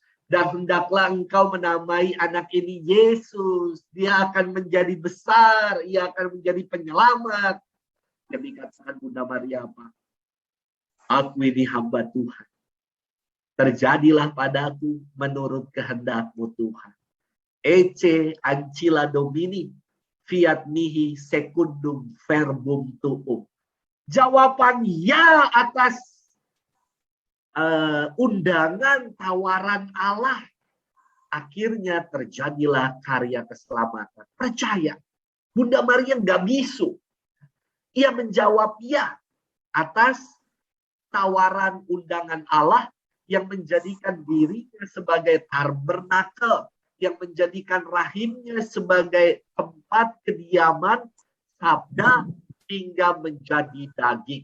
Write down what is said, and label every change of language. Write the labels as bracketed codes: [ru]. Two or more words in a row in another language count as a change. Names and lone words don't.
[id] Dan hendaklah engkau menamai anak ini Yesus. Dia akan menjadi besar. Ia akan menjadi penyelamat. Yang dikatakan Bunda Maria apa? Aku ini hamba Tuhan. Terjadilah padaku menurut kehendak-Mu Tuhan. [la] Ece ancilla Domini. Fiat mihi secundum verbum tuum. [id] Jawaban ya atas undangan tawaran Allah. Akhirnya terjadilah karya keselamatan. Percaya. Bunda Maria nggak bisu. Ia menjawab ya atas tawaran undangan Allah yang menjadikan dirinya sebagai tabernakel, yang menjadikan rahimnya sebagai tempat kediaman sabda hingga menjadi daging.